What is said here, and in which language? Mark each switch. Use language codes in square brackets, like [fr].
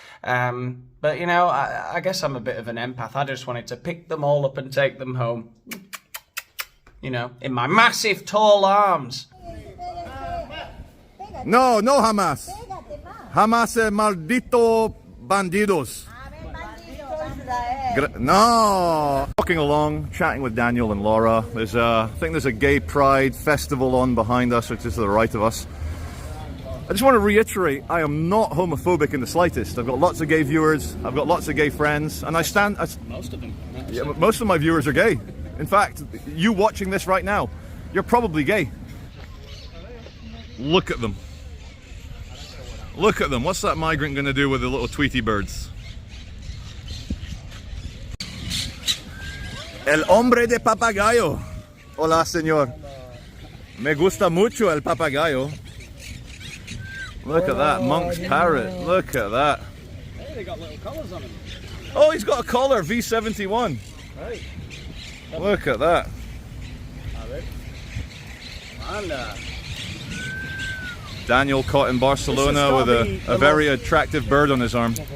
[en] But, you know, I guess I'm a bit of an empath. I just wanted to pick them all up and take them home. you know, in my massive tall arms. [es] No, no Hamas. Hamas maldito bandidos. No. [en] Walking along, chatting with Daniel and Laura. There's I think there's a gay pride festival on behind us, which is to the right of us. I just want to reiterate, I am not homophobic in the slightest. I've got lots of gay viewers, I've got lots of gay friends, and most of them. Yeah, most of my viewers are gay. In fact, you watching this right now, you're probably gay. Look at them. Look at them. What's that migrant going to do with the little Tweety birds? [es] El hombre de papagayo. Hola, señor. Me gusta mucho el papagayo. [en] Look at that monk's parrot. Look at that. Hey, they got little collars on them. Oh, he's got a collar, V71. Right. Look at that. And Daniel caught in Barcelona with a very attractive bird on his arm.